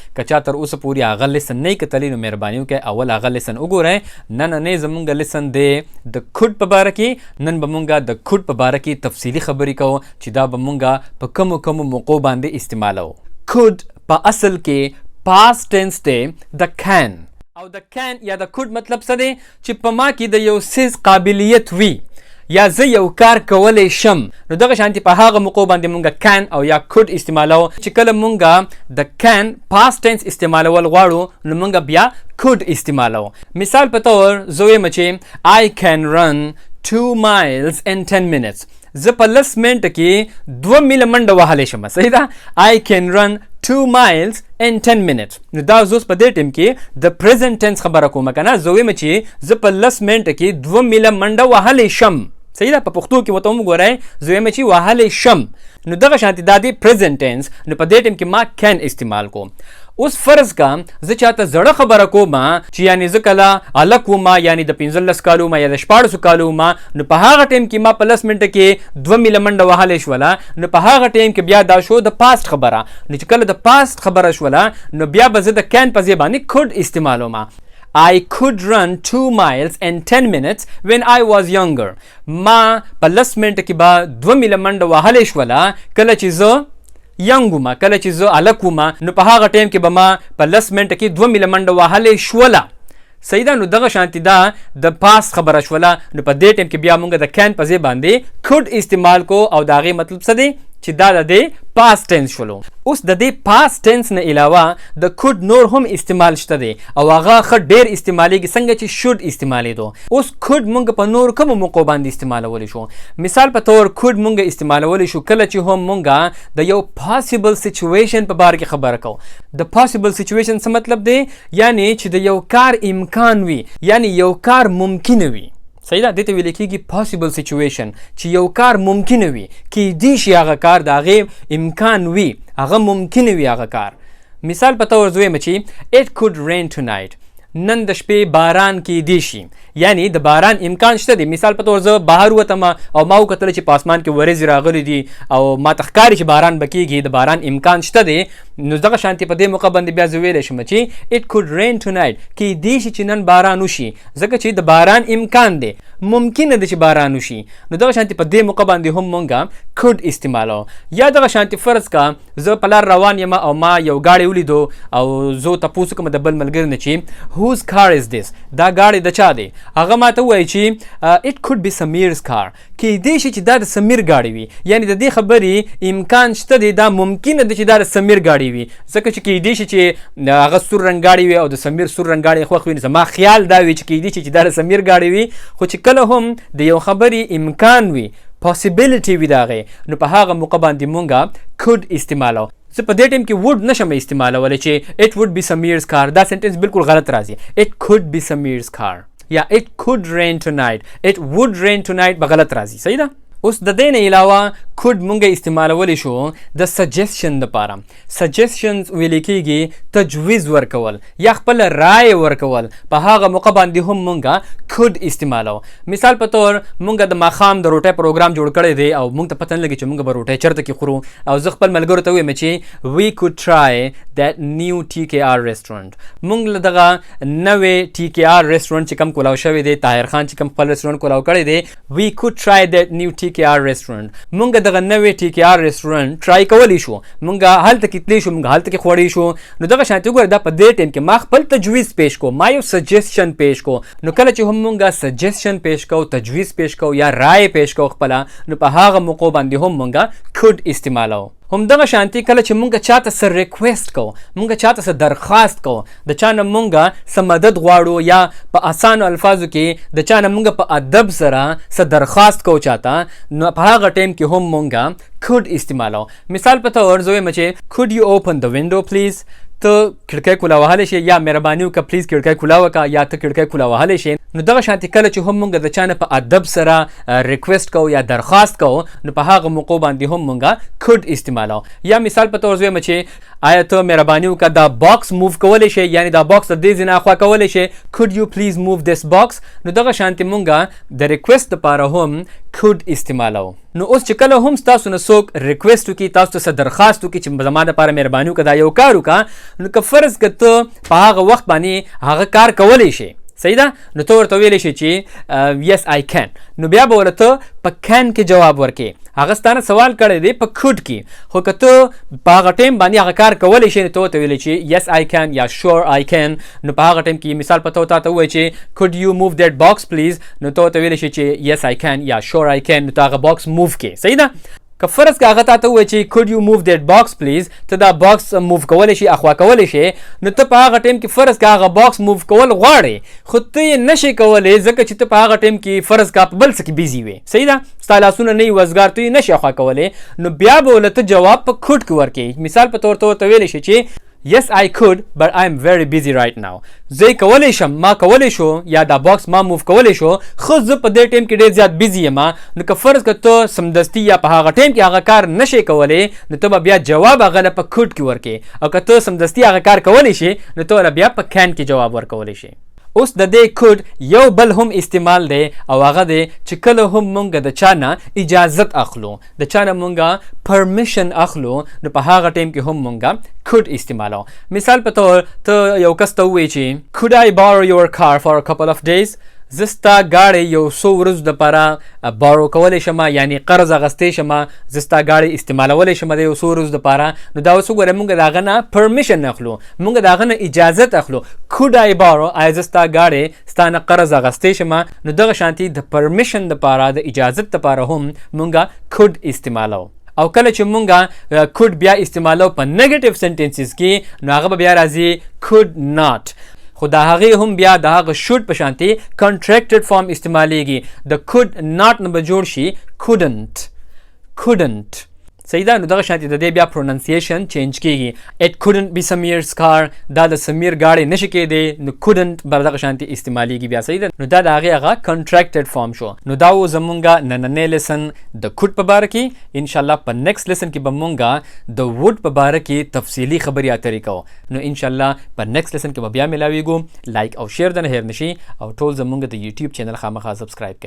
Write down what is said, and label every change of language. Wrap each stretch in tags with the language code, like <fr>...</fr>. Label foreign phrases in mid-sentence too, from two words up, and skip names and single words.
<ps>که چا تر اوسه پورې هغه لیسن نه یې کتلی نو مهرباني وکړئ اول هغه لیسن وګورئ. نننی زمونږ لیسن دی د could په باره کې. نن به مونږه د could په باره کې تفصیلي خبرې کوو چې دا به مونږه په کومو موقعو باندې استعمالوو. could په اصل کې</ps> <en>past tense</en> <ps>دی د can، او د can یا د could مطلب څه دی چې په ما کې د یو څیز قابلیت وي یا زه یو کار کولی شم، نو دغه شانتي په هغه موقعو باندې مونږه can او یا could استعمالوو. چې کله مونږه د can</ps> <en>past tense</en> <ps>استعمالول غواړو نو مونږه بیا could استعمالوو. مثال په طور زه وایم چې</ps> <en>I can run 2 miles in 10 minutes.</en> <ps>زه په 10 منټه کې 2 میله منډه وهلی شم. صحیح ده؟</ps> <en>I can run 2 miles in 10 minutes.</en> <ps>نو دا زه اوس په دې ټیم کې د</ps> <en>present tense</en> <ps>خبره کوم که نه. زه وایم چې زه په 10 منټه کې 2 میله منډه وهلی شم. صحیح ده؟ په پښتو کې ورته وګورئ، زه وایم چې وهلی شم. نو دغه شانتي دا دی</ps> <en>present tense.</en> <ps>نو په دې ټیم کې ما can استعمال کوم. اوس فرض کا زه چاته زړه خبره کوم چې یعنی زه کله هلک وم، یعنی د 15 کالو وم یا د 14 کالو وم، نو په هغه ټیم کې ما په 10 منټه کې 2 میله منډه وهلی شوله. نو په هغه ټیم کې بیا دا شو د پاست خبره. نو چې کله د پاست خبره شوله نو بیا به زه د can په ځای باندې could استعمالوم.</ps> <en>I could run 2 miles in 10 minutes when I was younger.</en> <ps>ما په 10 منټه کې به 2 میله منډه وهلی شوله کله چې زه ینګ وم، کله چې زه هلک وم. نو په هغه ټیم کې به ما په 10 منټه کې 2 میله منډه وهلی شوله. صحیح ده؟ نو دغه شانتي دا د پاست خبره شوله. نو په دې ټیم کې بیا مونږ د can په ځای باندې could استعمال کو، او د هغې مطلب څه دی چې دا د دې</ps> <en>past tense</en> <ps>شولو. اوس د دې</ps> <en>past tense</en> <ps>نه علاوه د could نور هم استعمال شته دی، او هغه ښه ډېر استعمالیږي څنګه چې should استعمالېدو. اوس could مونږ په نور کومو موقعو باندې استعمالولی شو. مثال په طور could مونږ استعمالولی شو کله چې هم مونږ د یو</ps> <en>possible situation</en> <ps>په باره کې خبره کوو. د</ps> <en>possible situation</en> <ps>څه مطلب دی؟ یعنی چې د یو کار امکان وي، یعنی یو کار ممکنه وي. صحیح ده؟ دې ته ویل کېږي</ps> <en>possible situation،</en> <ps>چې یو کار ممکنه وي، کیدی شي هغه کار د هغې امکان وي، هغه ممکنه وي هغه کار. مثال په طور زه وایم چې</ps> <en>it could rain tonight.</en> <ps>نن د شپې باران کیدی شي، یعنی د باران امکان شته دی. مثال په طور زه بهر وتم او ما وکتل چې په اسمان کې ورېځې راغلي دي او ما ته ښکاري چې باران به کېږي، د باران امکان شته دی. نو دغه شانتي په دې موقع باندې بیا زه ویلی شم چې</ps> <en>it could rain tonight.</en> <ps>کیدی شي چې نن باران وشي، ځکه چې د باران امکان دی، ممکنه ده چې باران وشي. نو دغه شانتي په دې موقع باندې هم مونږه could استعمالو. یا دغه شانتي فرض کا زه په لار روان یم او ما یو گاډی ولیدو او زه تپوس کوم د بل ملګري نه چې</ps> <en>whose car is this؟</en> <ps>دا گاډی د چا دی؟ هغه ماته وایي چې</ps> <en>it could be Samir's car.</en> <ps>کیدی شي چې دا د سمیر گاډی وي، یعنی د دې خبرې امکان شته دی، دا ممکنه ده چې دا د سمیر گاډی وي، ځکه چې کیدی شي چې هغه سور رنګ گاډی وي او د سمیر سور رنګ گاډی خوښ وي. زما خیال دا وي چې کیدی شي چې دا د سمیر گاډی وي، خو چې کله هم د یو خبرې امکان وي، possibility وي د هغې، نو په هغه موقع باندې مونږه could استعمالو. زه په دې ټیم کې would نشم استعمالولی چې</ps> <en>it would be Samir's car.</en> <ps>دا سنټنس بالکل غلط راځي.</ps> <en>it could be Samir's car یا it could rain tonight. it would rain tonight</en> <ps>به غلط راځي. صحیح ده؟ اوس د دې نه علاوه could مونږ استعمالولی شو د suggestion دپاره. suggestions ویل کېږي تجویز ورکول یا خپل رای ورکول. په هغه موقع باندې هم مونږه could استعمالو. مثال په طور مونږ د ماښام د روټۍ پروګرام جوړ کړی دی او مونږ ته پته نه لګي چې مونږ به روټۍ چېرته کې خورو، او زه خپل ملګرو ته وایم چې</ps> <en>we could try that new TKR restaurant.</en> <ps>مونږ له دغه نوې TKR restaurant چې کوم کولاو شوی دی، طاهر خان چې کوم خپل رستورانټ کولاو کړی دی،</ps> <en>we could try that new TKR restaurant.</en> <ps>مونږ دغه نوې TKR restaurant ټرای کولی شو، مونږ هلته کې تللی شو، مونږ هلته کې خوړی شو. نو دغه شانتي وګوره دا په دې ټیم کې ما خپل تجویز پیش کو، ما یو سجیسشن پیش کو. نو کله چې هم مونږ سجیسشن پیش کو، تجویز پیش کو یا رای پیش کو خپله، نو په هغه موقعو باندې هم مونږ could استعمالو. همدغه شانتي کله چې مونږ چاته څه ریکویسټ کوو، مونږ چاته څه درخواست کوو، د چا نه مونږ څه مدد غواړو یا په اسانو الفاظو کې د چا نه مونږ په ادب سره څه درخواست کوو چاته، نو په هغه ټایم کې هم مونږ could استعمالو. مثال په طور زه وایم چې</ps> <en>could you open the window please؟</en> <ps>ته کړکۍ کولا وهلی شي، یا مهرباني وکړه پلیز کړکۍ کولا وکړه، یا ته کړکۍ کولا وهلی شي. نو دغه شانتي کله چې هم مونږ د چا نه په ادب سره ریکویسټ کوو یا درخواست کوو، نو په هغه موقعو باندې هم مونږ could استعمالو. یا مثال په طور زه وایم چې آیا ته مهرباني وکړه دا باکس موو کولی شي، یعنی دا باکس د دې ځای نه اخوا کولی شي.</ps> <en>could you please move this box.</en> <ps>نو دغه شانتې مونږه د ریکویسټ دپاره هم could استعمالو. نو اوس چې کله هم ستاسو نه څوک ریکویسټ وکړي، تاسو ته څه درخواست وکړي چې زما دپاره مهرباني وکړه دا یو کار وکړه، نو که فرض که ته په هغه وخت باندې هغه کار کولی شي، صحیح ده، نو ته ورته ویلی شي چې</ps> <en>yes I can.</en> <ps>نو بیا به ورته ته په can کې جواب ورکړې. هغه ستانه سوال کړی دی په could کې، خو که ته په هغه ټایم باندې هغه کار کولی شي، نو ته ورته ویلی چې</ps> <en>yes I can</en> <ps>یا</ps> <en>sure I can.</en> <ps>نو په هغه ټایم کې مثال په تو تا ته ووایي چې</ps> <en>could you move that box please،</en> <ps>نو ته ورته ویلی شي چې</ps> <en>yes I can</en> <ps>یا</ps> <en>sure I can،</en> <ps>نو ته هغه باکس موو کې، صحیح ده. که فرض که هغه تا ته ووایي چې</ps> <en>could you move that box please،</en> <ps>ته دا باکس موو کولی شي، اخوا کولی شي، نو ته په هغه ټایم کې فرض که هغه باکس موو کول غواړې، خو ته یې نشې کولی ځکه چې ته په هغه ټایم کې فرض که په بل څه کې بیزي وې، صحیح ده، ستا لاسونه نه وي وزګار، ته یې نشې اخوا کولی، نو بیا به ولته جواب په could کې ورکړې. مثال په طور ته ورته ویلی شي چې</ps> <en>yes I could but I'm very busy right now.</en> <ps>زه کولی شم، ما کولی شو، یا دا باکس ما موو کولی شو، خو زه په دې ټایم کې ډېر زیات بیزي یم. نو که فرض که ته سمدستي یا په هغه ټایم کې هغه کار نشې کولی، نو ته به بیا جواب هغه له په could کې ورکې، او که ته سمدستي هغه کار کولی شي، نو ته له بیا په can کې جواب ورکولی شي. اوس د دې could یو بل هم استعمال دی، او هغه دی چې کله هم مونږ د چا نه اجازت اخلو، د چا نه مونږه پرمیشن اخلو، نو په هغه ټایم کې هم مونږه could استعمالو. مثال په طور ته یو کس ته ووایي چې</ps> <en>could I borrow your car for a couple of days.</en> <ps>زه ستا ګاډی یو څو ورځو دپاره بارو کولی شم، یعنی قرض اخیستی شم، زه ستا ګاډی استعمالولی شم د یو څو ورځو دپاره. نو دا اوس وګوره مونږ د هغه نه پرمیشن اخلو، مونږ د هغه نه اجازت اخلو.</ps> <en>could I borrow،</en> <ps>آیا زه ستا ګاډی ستا نه قرض اخیستی شم. نو دغه شانتي د پرمیشن دپاره د اجازت دپاره هم مونږه could استعمالو. او کله چې مونږه could بیا استعمالو په نیگیټیو سنټنسز کې، نو هغه به بیا راځي</ps> <en>could not.</en> <ps>خو د هغې هم بیا د هغه should په شانتي کنټریکټډ فارم استعمالیږي. د</ps> <en>could not</en> <ps>نه به جوړ شي couldn't. صحیح ده، نو دغه شانتي د دې بیا پروننسیشن چینج کیږي.</ps> <en>it couldn't be Samir's car،</en> <ps>دا د سمیر ګاډی نشي کېدی، نو couldn't به دغه شانتي استعمالیږي بیا، صحیح ده. نو دا د هغې هغه کنټریکټډ فارم شو. نو دا و زمونږه نننی لیسن د could په باره کې. انشاءالله په نیکسټ لیسن کې به مونږه د would په باره کې تفصیلي خبرې اترې کوو. نو انشاءالله په نیکسټ لیسن کې به بیا ملاویږو. لایک او شیر د نه هیر نشي، او ټول زمونږ د یوټیوب چینل خامخا سبسکرایب کړئ.</ps>